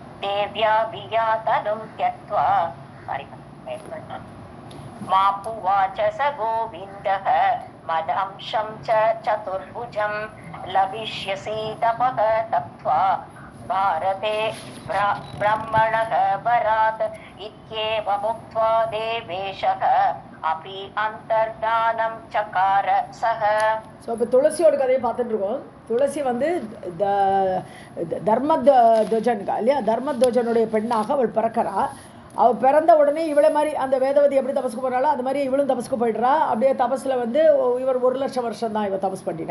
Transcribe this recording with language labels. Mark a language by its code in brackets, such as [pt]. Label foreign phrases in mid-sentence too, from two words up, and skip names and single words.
[sa] देव्या वियातनुं त्यक्त्वा मापुवाच स गोविन्दः मदंशं च चतुर्भुजं लभिष्यसि तपः तप्त्वा भारते ब्रह्मणः वरात् इत्येवमुक्त्वा देवेशः अपि अन्तर्धानं चकार सः. [ta] ஸோ இப்போ துளசியோட கதையை பார்த்துட்டு இருக்கோம். துளசி வந்து தர்மத்வஜன் இல்லையா, தர்மத்வஜனுடைய பெண்ணாக அவள் பிறக்கிறா. அவள் பிறந்த உடனே இவளை மாதிரி அந்த வேதவதி எப்படி தபஸ்க்கு போகிறாளோ அது மாதிரி இவளும் தபஸ்க்கு போய்ட்றா. அப்படியே தபஸில் வந்து இவர் 1,00,000 வருஷம் தான் இவள் தபஸ் பண்ணினா.